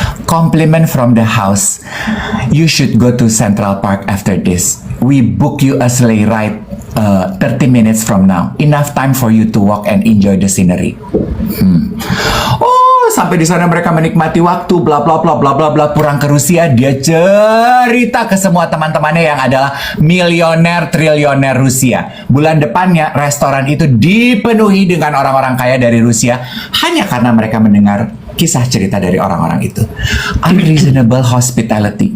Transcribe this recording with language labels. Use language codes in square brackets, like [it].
[en] Compliment from the house. You should go to Central Park after this. We book you a sleigh ride 30 minutes from now. Enough time for you to walk and enjoy the scenery. [id] Oh, sampai di sana mereka menikmati waktu, bla bla bla bla bla bla. Pulang ke Rusia, dia cerita ke semua teman-temannya yang adalah milioner triliuner Rusia. Bulan depannya restoran itu dipenuhi dengan orang-orang kaya dari Rusia hanya karena mereka mendengar kisah cerita dari orang-orang itu. [en] Unreasonable hospitality.